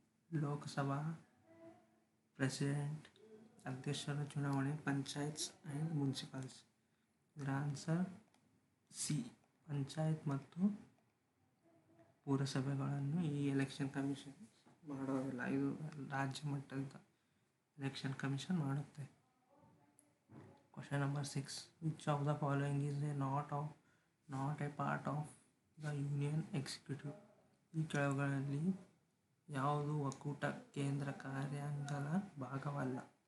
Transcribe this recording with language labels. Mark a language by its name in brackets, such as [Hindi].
[Kannada] Lok Sabha, president, ಅಧ್ಯಕ್ಷರ ಚುನಾವಣೆ, panchayats and ಮುನ್ಸಿಪಲ್ಸ್. ಇದರ ಆನ್ಸರ್ ಸಿ, ಪಂಚಾಯತ್ ಮತ್ತು ಪುರಸಭೆಗಳನ್ನು ಈ ಎಲೆಕ್ಷನ್ ಕಮಿಷನ್ ಮಾಡೋದಿಲ್ಲ. ಇದು ರಾಜ್ಯ ಮಟ್ಟದ ಎಲೆಕ್ಷನ್ ಕಮಿಷನ್ ಮಾಡುತ್ತೆ. [English] Question number 6. Which of the following is not a part of the Union Executive? [Kannada] ಈ ಕೆಳಗಳಲ್ಲಿ ಯಾವುದು ಒಕ್ಕೂಟ ಕೇಂದ್ರ ಕಾರ್ಯಾಂಗದ ಭಾಗವಲ್ಲ?